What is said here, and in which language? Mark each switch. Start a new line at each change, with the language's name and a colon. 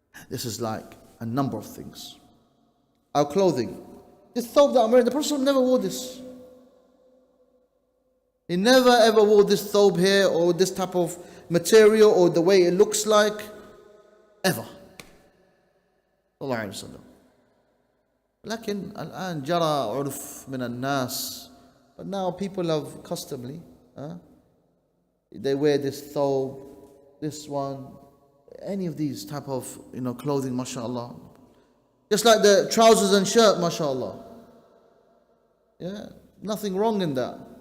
English: This is like a number of things. Our clothing. This thawb that I'm wearing, the Prophet never wore this. He never ever wore this thawb here, or this type of material, or the way it looks like. Ever. Sallallahu Alaihi Wasallam.
Arabic: لكن الآن جرى عرف من الناس.
English: But now people have customly, they wear this thawb, this one, any of these type of clothing, mashallah. Just like the trousers and shirt, mashallah. Yeah, nothing wrong in that.